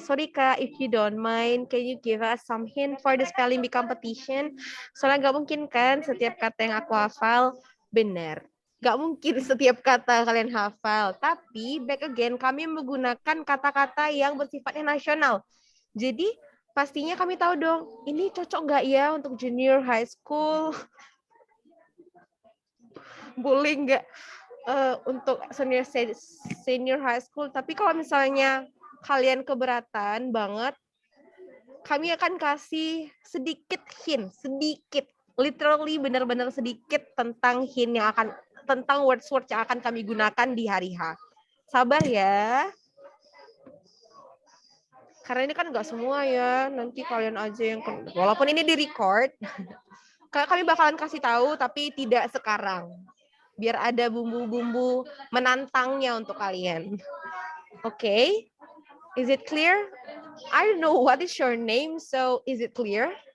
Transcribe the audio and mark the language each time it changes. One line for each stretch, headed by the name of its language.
English: Sorry Kak, if you don't mind, can you give us some hint for the spelling bee competition?
Indonesian: Soalnya nggak mungkin kan setiap kata yang aku hafal benar. Nggak mungkin setiap kata kalian hafal. Tapi
English: back again,
Indonesian: kami menggunakan kata-kata yang bersifatnya nasional. Jadi pastinya kami tahu dong, ini cocok nggak ya untuk junior high school? Boleh nggak untuk senior high school? Tapi kalau misalnya kalian keberatan banget, kami akan kasih sedikit hint, sedikit, literally benar-benar sedikit tentang hint yang akan, tentang words-words yang akan kami gunakan di hari H. Sabar ya. Karena ini kan nggak semua ya, nanti kalian aja yang, walaupun ini di-record, kami bakalan kasih tahu, tapi tidak sekarang. Biar ada bumbu-bumbu menantangnya untuk kalian.
English: Okay? Is it clear? I don't know what is your name, so is it clear?